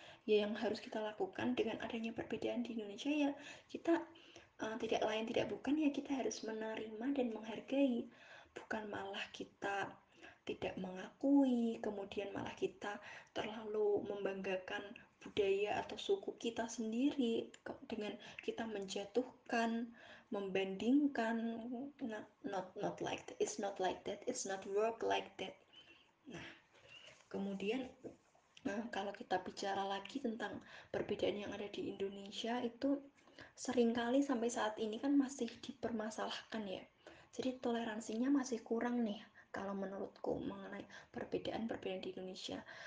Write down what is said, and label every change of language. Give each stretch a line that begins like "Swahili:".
Indonesian: Ya yang harus kita lakukan dengan adanya perbedaan di Indonesia ya kita tidak lain tidak bukan ya kita harus menerima dan menghargai, bukan malah kita tidak mengakui, kemudian malah kita terlalu membanggakan budaya atau suku kita sendiri dengan kita menjatuhkan, membandingkan.
English: Not like that, it's not like that, it's not work like that.
Indonesian: Nah, kemudian kalau kita bicara lagi tentang perbedaan yang ada di Indonesia itu seringkali sampai saat ini kan masih dipermasalahkan ya. Jadi toleransinya masih kurang nih kalau menurutku mengenai perbedaan-perbedaan di Indonesia.